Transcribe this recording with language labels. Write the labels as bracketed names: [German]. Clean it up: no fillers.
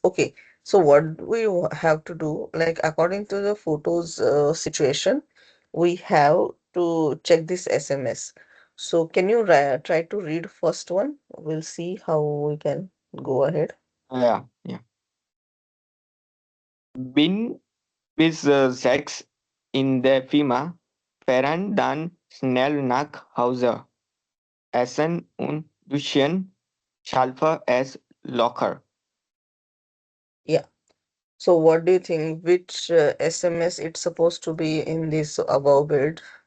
[English] Okay, so what we have to do, like according to the photos situation, we have to check this SMS. So can you try to read first one? We'll see how we can go ahead. [German] Ja. Bin bis 6 in der Firma, fahren dann schnell nach Hause, essen und duschen, schlafe es locker. [English] Yeah. So what do you think? Which SMS it's supposed to be in this above build?